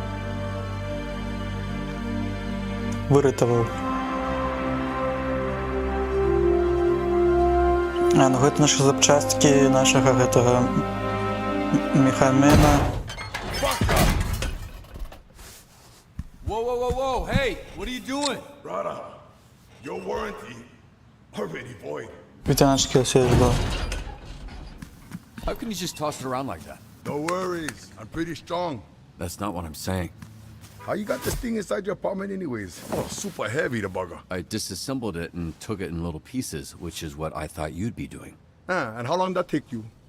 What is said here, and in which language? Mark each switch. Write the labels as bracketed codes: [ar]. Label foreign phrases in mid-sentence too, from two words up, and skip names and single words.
[be] Выратаваў. Ну гэта нашы запчасткі нашага гэтага Міхамена. [en] Whoa, hey, what are you doing? Brother, your warranty already void. [be] Вітаначкі, ўсё ж было. [en] How can you just toss it around like that? No worries, I'm pretty strong. That's not what I'm saying. How you got this thing inside your apartment anyways? Oh, super heavy, the bugger. I disassembled it and took it in little pieces, which is what I thought you'd be doing. And how long did that take you?